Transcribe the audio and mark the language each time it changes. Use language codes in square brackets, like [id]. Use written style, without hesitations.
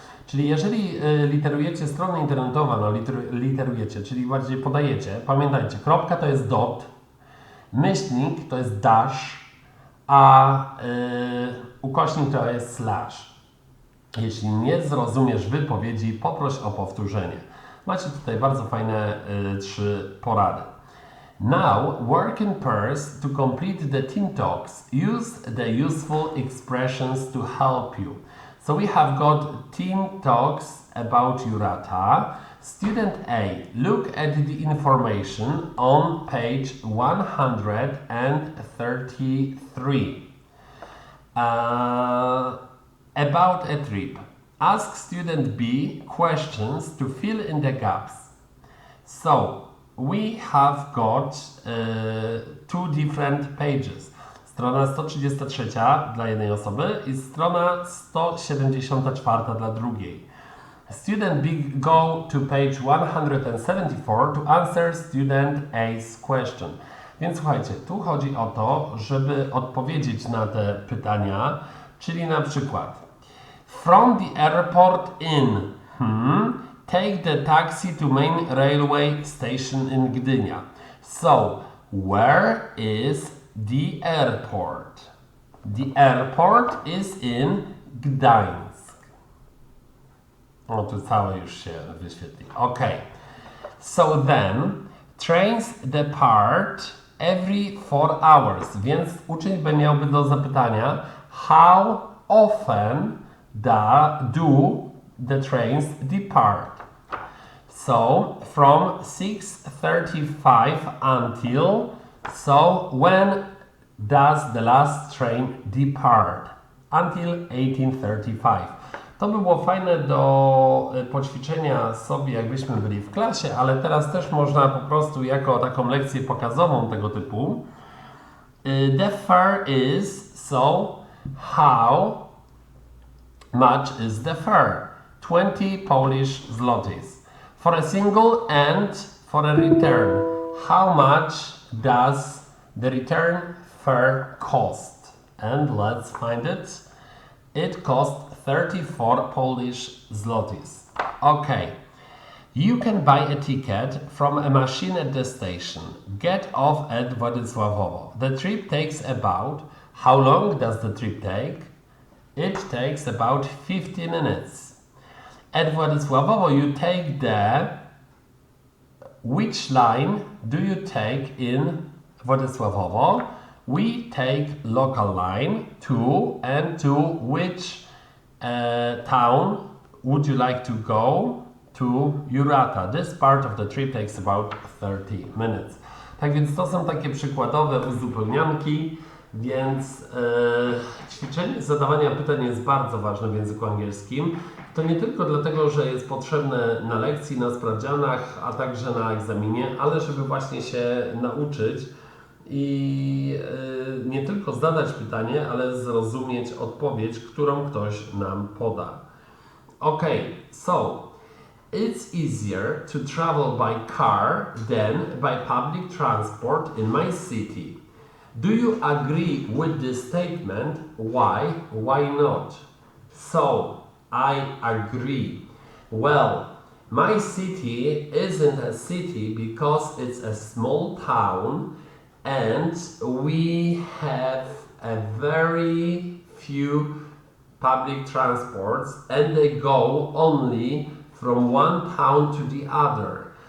[pl] Czyli jeżeli literujecie stronę internetową, literujecie, czyli bardziej podajecie, pamiętajcie, kropka to jest dot, myślnik to jest dash, a ukośnik to jest slash. Jeśli nie zrozumiesz wypowiedzi, poproś o powtórzenie. Macie tutaj bardzo fajne 3 porady. [en] Now, work in pairs to complete the team talks. Use the useful expressions to help you. So we have got team talks about Jurata. Student A, look at the information on page 133. About a trip. Ask student B questions to fill in the gaps. So, we have got 2 different pages. [pl] Strona 133 dla jednej osoby i strona 174 dla drugiej. [en] Student B go to page 174 to answer student A's question. [pl] Więc słuchajcie, tu chodzi o to, żeby odpowiedzieć na te pytania, czyli na przykład [en] from the airport in take the taxi to main railway station in Gdynia. So, where is the airport? The airport is in Gdańsk. [pl] O, tu całe już się wyświetli. [en] Okay. So then, trains depart every 4 hours. [pl] Więc uczeń miałby do zapytania, [en] how often do the trains depart? So, from 6:35 until, so when does the last train depart? until 1835. [pl] To by było fajne do poćwiczenia sobie, jakbyśmy byli w klasie, ale teraz też można po prostu jako taką lekcję pokazową tego typu. [en] The fare is, so how much is the fare? 20 Polish zlotys. For a single and for a return, how much does the return fare cost? And let's find it. It cost 34 Polish zlotys. Okay. You can buy a ticket from a machine at the station. Get off at Władysławowo. The trip takes about... How long does the trip take? It takes about 50 minutes. At Władysławowo you take the... Which line do you take in Władysławowo? We take local line 2, and to which town would you like to go? To Jurata. This part of the trip takes about 30 minutes. [pl] Tak więc to są takie przykładowe uzupełnianki, więc ćwiczenie zadawania pytań jest bardzo ważne w języku angielskim. To nie tylko dlatego, że jest potrzebne na lekcji, na sprawdzianach, a także na egzaminie, ale żeby właśnie się nauczyć i nie tylko zadać pytanie, ale zrozumieć odpowiedź, którą ktoś nam poda. [en] Okay, so it's easier to travel by car than by public transport in my city. Do you agree with this statement? Why? Why not? So, I agree. Well, my city isn't a city because it's a small town and we have a very few public transports and they go only from one town to the other.